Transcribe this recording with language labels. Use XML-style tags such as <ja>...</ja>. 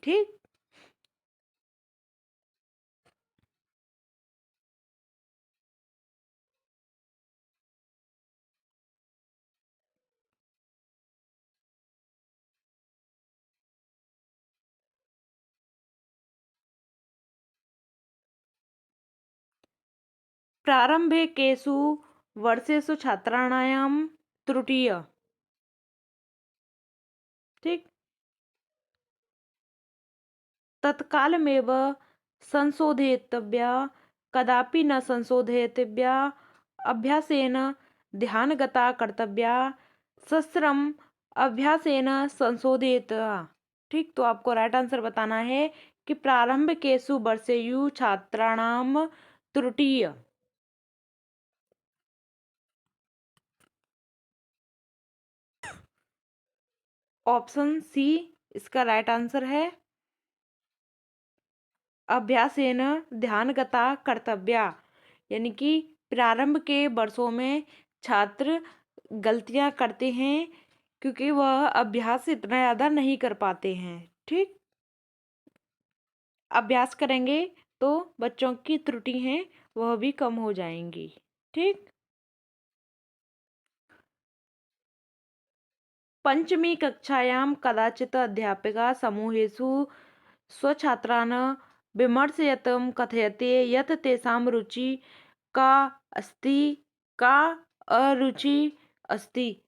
<sa>ठीक, प्रारम्भिकेषु वर्षेषु छात्राणां त्रुटिः। ठीक, तत्कालमेव संशोधयितव्या, कदापि न संशोधयितव्या, अभ्यासेन ध्यानगता कर्तव्या, सश्रम अभ्यासेन संशोधितव्या।</sa> <hi>ठीक, तो आपको राइट आंसर बताना है कि</hi> <sa>प्रारंभिकेषु वर्षेषु छात्राणां त्रुटिः।</sa> <hi>ऑप्शन सी इसका राइट आंसर है।</hi> <sa>अभ्यासेन ध्यानगता कर्तव्या,</sa> <hi>यानी कि प्रारंभ के वर्षों में छात्र गलतियां करते हैं क्योंकि वह अभ्यास इतना ज़्यादा नहीं कर पाते हैं। ठीक, अभ्यास करेंगे तो बच्चों की त्रुटि हैं वह भी कम हो जाएंगी।</hi> <sa>ठीक, पंचमी कक्षायां कदाचित् अध्यापिका समूहेषु स्वछात्रान् विमर्शयितुं कथयति यत् तेषां रुचि का अस्ति का अरुचि अस्ति।</sa>